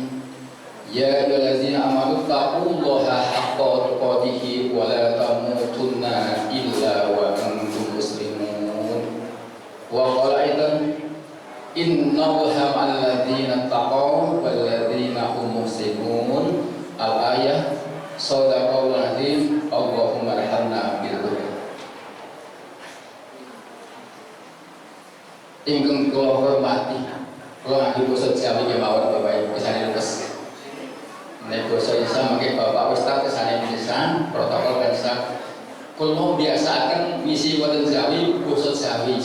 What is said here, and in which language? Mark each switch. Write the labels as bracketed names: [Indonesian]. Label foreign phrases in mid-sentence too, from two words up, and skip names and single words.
[Arabic] يا أيها الذين آمنوا اتقوا الله حق تقاته ولا تموتن إلا وأنتم مسلمون. وقال أيضا إن الله مع الذين اتقوا والذين هم محسنون. الآية صدق الله العظيم. اللهم ارحمنا بالقرآن. [Javanese] Ingkang kula hormati, kula ngangge basa Jawi kemawon Bapak Ibu kesanen leres. Nek basa Indonesia mungkin Bapak Ustaz kesane pisan protokol bangsa. Kulo biasaaken misi wonten Jawi basa Jawi.